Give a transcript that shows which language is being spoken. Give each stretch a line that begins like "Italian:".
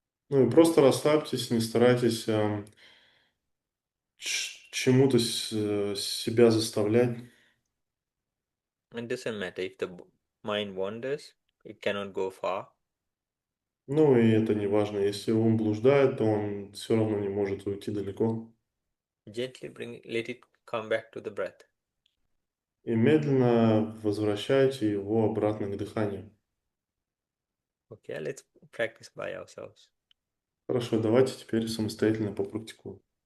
Russian: Ну и просто расслабьтесь, не старайтесь чему-то себя заставлять.
English: It doesn't matter if the mind wanders, it cannot go far.
Russian: Ну и это не важно. Если он блуждает, то он все равно не может уйти далеко.
English: Gently let it come back to the breath.
Russian: И медленно возвращайте его обратно к дыханию.
English: Okay, let's practice by ourselves.
Russian: Хорошо, давайте теперь самостоятельно попрактикуем.